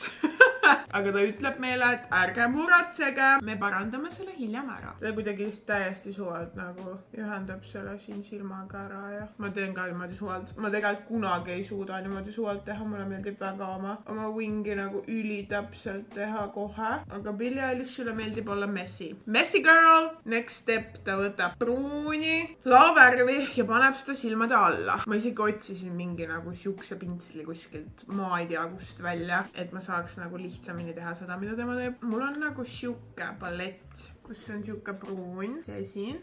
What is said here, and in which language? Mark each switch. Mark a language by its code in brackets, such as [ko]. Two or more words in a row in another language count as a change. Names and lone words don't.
[et] Aga ta ütleb meile, et ärge muratsege, me parandame selle hiljem ära. Ta kuidagi täiesti suvalt nagu ühendab selle siin silmaga ära ja ma teen ka niimoodi suvalt. Ma tegelikult kunagi ei suuda niimoodi suvalt teha, mulle meeldib väga oma wingi nagu ülitäpselt teha kohe. Aga Billie Eilishile meeldib olla messy. [en] Messy girl! Next step, [et] ta võtab pruuni laavärvi ja paneb seda silmade alla. Ma isegi otsisin mingi nagu siukse pintsli kuskilt, ma ei tea kust välja, et ma saaks nagu lihtsamini teha seda, mida tema teeb. Mul on nagu siuke palett, kus on siuke pruun, see siin.